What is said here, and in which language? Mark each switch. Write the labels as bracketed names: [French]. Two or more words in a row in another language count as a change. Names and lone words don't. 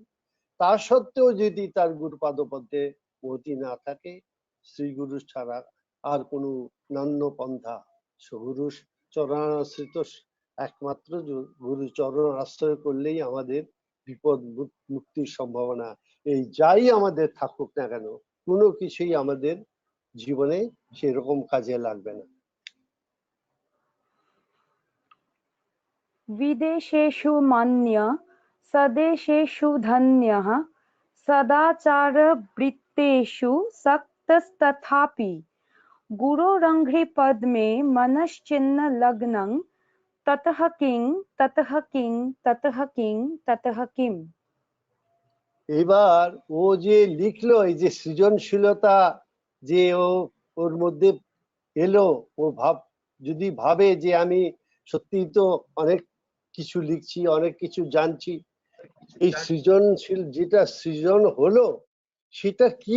[Bangla] তা সত্ত্বেও যদি তার গুরুপাদপদ্মে মতি না থাকে, শ্রীগুরু ছাড়া আর কোনো নান্য পন্থা, গুরু চরণাশ্রিত একমাত্র গুরু চরণ আশ্রয় করলেই আমাদের বিপদ মুক্তির সম্ভাবনা। এই যাই আমাদের থাকুক না কেন, কোনো কিছুই আমাদের জীবনে সেরকম কাজে লাগবে না। [Sanskrit] विदेशेषु मान्य सदेशेषु धन्यः सदाचारवृत्तेषु सक्तस्तथापि गुरोरङ्घ्रि पद्मे मनश्चिन्न लग्नं ततः किं ततः किं ततः किं ततः किं। [Bangla] এবার ও যে লিখলো, এই যে সৃজনশীলতা যে ওর মধ্যে এলো, ও যদি ভাবে যে আমি সত্যি তো অনেক কিছু লিখছি, অনেক কিছু জানছি, এই সৃজনশীল যেটা সৃজন হলো সেটা কি?